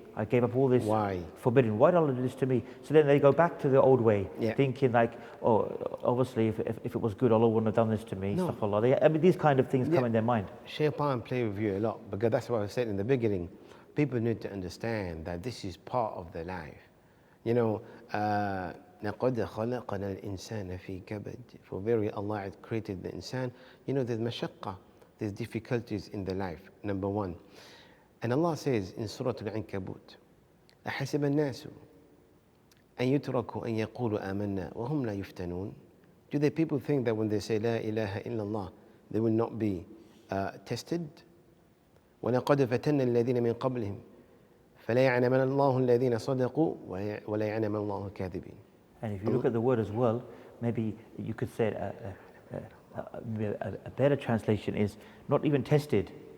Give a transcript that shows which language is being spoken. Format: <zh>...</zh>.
<en>I gave up all this forbidden. Why did Allah do this to me? So then they go back to the old way, thinking like, oh, obviously if it was good, Allah wouldn't have done this to me. No. I mean, these kind of things come in their mind. Shaitan play with you a lot, because that's what I said in the beginning. People need to understand that this is part of their life. You know,</en> <ar>لَقَدْ خَلَقَنَا الْإِنسَانَ فِي كَبَدٍ.</ar> <en>For very Allah had created the insan. You know, there's mashaqqa, there's difficulties in the life, number one. And Allah says in Surah Al-Ankabut,</en> <ar>أَحَسِبَ النَّاسُ أَن يُتْرَكُوا أَن يَقُولُوا آمَنَّا وَهُمْ لَا يُفْتَنُونَ.</ar> <en>Do the people think that when they say La ilaha illallah, they will not be tested?</en> <ar>وَلَقَدْ فَتَنَّ الَّذِينَ مِنْ قَبْلِهِمْ فَلَا يَعْلَمَنَ اللَّهُ الَّذِينَ صَدَقُوا وَلَا يَعْلَمَنَ اللَّهُ الْكَاذِبِينَ.</ar> <en>And if you look at the word as well, maybe you could say a better translation is not even tested.</en>